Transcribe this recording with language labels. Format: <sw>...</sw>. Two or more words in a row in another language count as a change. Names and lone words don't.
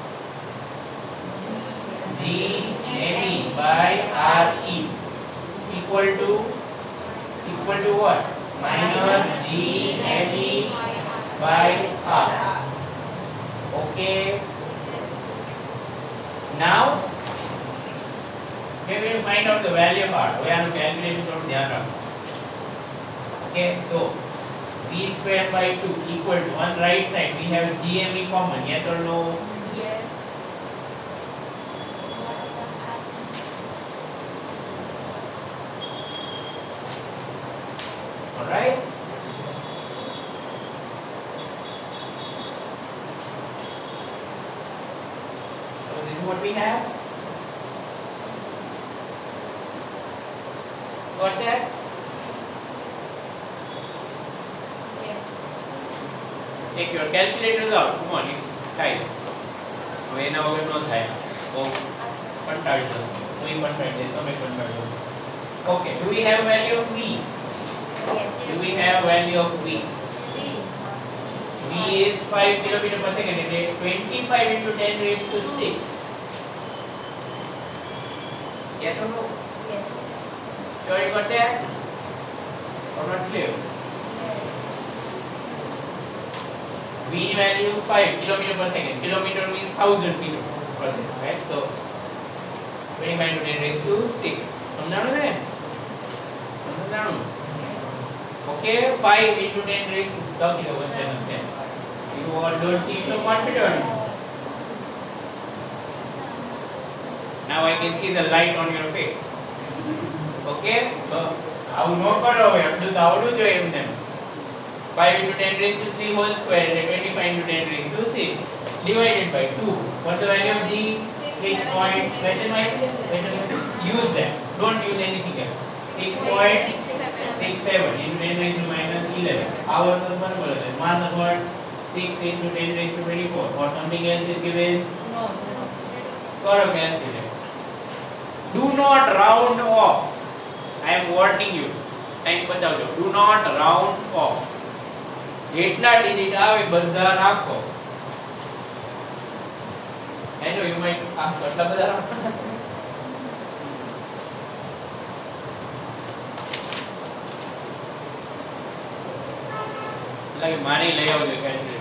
<en>G me by RE equal to what? Minus G me by R. Okay. Now we will find out the value of R. We have to calculate it on</en> <hi>ध्यान रखो.</hi> <en>Okay, so V square by 2 equal to on right side we have GME common. Yes or no? Yes. All right. So this is what we have. Got that? Yes. Take your calculators out. Come on, it's tight.</en> <gu>હવે એના વગર ન થાય. બહુ કંટાળી જશે. હું કંટાળી જઈશ. તમે કંટાળી જશો.</gu> <en>Okay, do we have value of V? Yes. Do we have value of V? V is 5 km per second. It is 25 into 10 raised to 6. Yes or no? Yes. Sure you got that? Or not clear? Yes. V value 5 km per second. Kilometer means 1000 km per second, right? So 25 into 10 raised to 6.</en> <gu>સમજાણો ને? સમજાણો.</gu> <en>Okay, 5 into 10 raised to 10. You all don't seem so confident. Now I can see the light on your face. Okay, so</en> <gu>આવું ન કરો હવે આટલું તો આવડવું જોઈએ એમને.</gu> <en>5 into 10 raised to 3 whole square and 25 into 10 raised to 6 divided by 2. What's the value of G? 6. Question mark? Use that. Don't use anything else. 6.67 into 10 raised to minus 11. Our number is mass of what? 6 into 10 raised to 24. Or something else is given? No. Correct calculate. Do not round off. I am warning you. Time બચાવજો. Do not round off.</en> <gu>જેટલા ડિજિટ આવે બધા રાખો.</gu> <en>I know you might ask</en> <gu>કેટલા બધા રાખો. Like મારે લઈ આવજો calculator.</gu>